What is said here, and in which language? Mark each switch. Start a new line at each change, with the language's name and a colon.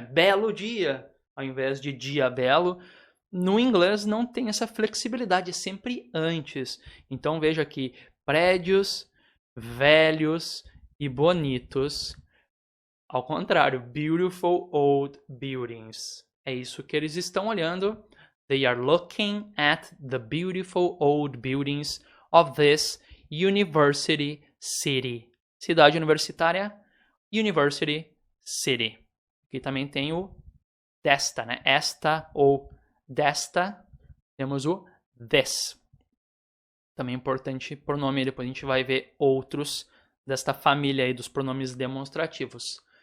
Portuguese: Belo dia, ao invés de dia belo. No inglês não tem essa flexibilidade, é sempre antes. Então veja aqui, prédios, velhos e bonitos. Ao contrário,
English: beautiful old buildings.
Portuguese: É isso que eles estão olhando.
English: They are looking at the beautiful old buildings of this university city.
Portuguese: Cidade universitária, university city. Aqui também tem o desta, né? Esta ou desta, temos o this. Também é importante pronome, depois a gente vai ver outros desta família aí dos pronomes demonstrativos.